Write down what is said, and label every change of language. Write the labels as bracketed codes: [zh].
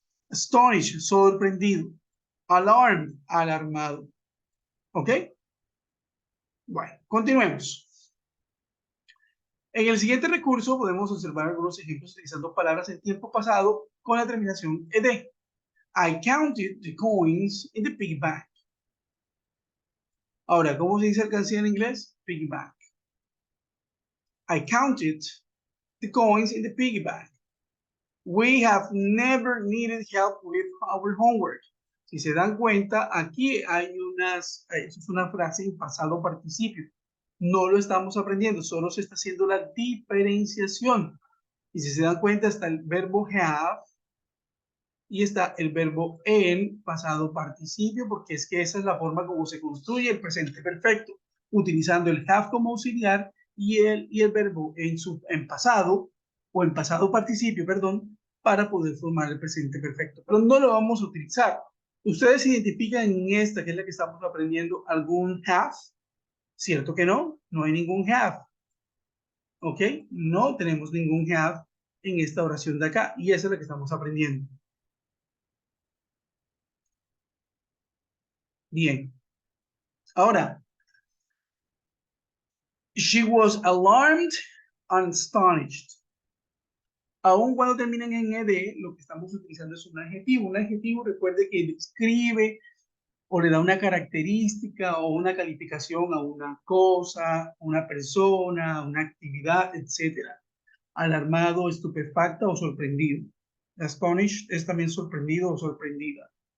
[es] Astonished, sorprendido. Alarmed, alarmado. ¿Ok? Bueno, continuemos. En el siguiente recurso podemos observar algunos ejemplos utilizando palabras en tiempo pasado con la terminación ed. [en] I counted the coins in the piggy bank. [es] Ahora, ¿cómo se dice alcancía en inglés? [en] Piggy bank. I counted the coins in the piggy bank. We have never needed help with our homework. [es] Si se dan cuenta, aquí hay eso es una frase en pasado participio. No lo estamos aprendiendo, solo se está haciendo la diferenciación. Y si se dan cuenta, está el verbo have y está el verbo en pasado participio, porque es que esa es la forma como se construye el presente perfecto, utilizando el have como auxiliar y el verbo en pasado, o en pasado participio, perdón, para poder formar el presente perfecto. Pero no lo vamos a utilizar. ¿Ustedes identifican en esta, que es la que estamos aprendiendo, algún have? ¿Cierto que no? No hay ningún have. ¿Ok? No tenemos ningún have en esta oración de acá, y esa es la que estamos aprendiendo. Bien. [en] Ahora, she was alarmed and astonished. [es] Aún cuando terminan en ed, lo que estamos utilizando es un adjetivo. Un adjetivo, recuerde que describe o le da una característica o una calificación a una cosa, una persona, una actividad, etc. Alarmado, estupefacta o sorprendido. Astonished es también sorprendido o sorprendida.